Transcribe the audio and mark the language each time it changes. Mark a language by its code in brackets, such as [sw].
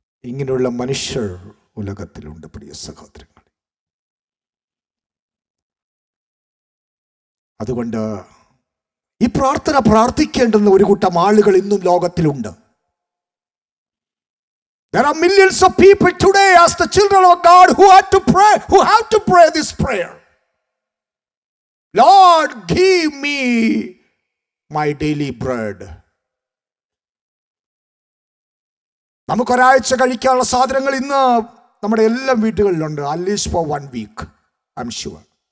[ml] ഇങ്ങനെയുള്ള മനുഷ്യർ ഉലകത്തിലുണ്ട് പ്രിയ സഹോദരങ്ങൾ. അതുകൊണ്ട് ഈ പ്രാർത്ഥന പ്രാർത്ഥിക്കേണ്ടുന്ന ഒരു കൂട്ടം ആളുകൾ ഇന്നും ലോകത്തിലുണ്ട്. [en] There are millions of people today as the children of God who have to pray this prayer. Lord, give me my daily bread. [ml] നമുക്കൊരാഴ്ച കഴിക്കാനുള്ള സാധനങ്ങൾ ഇന്ന് നമ്മുടെ എല്ലാ വീടുകളിലുണ്ട്. [en] At least for 1 week, I'm sure.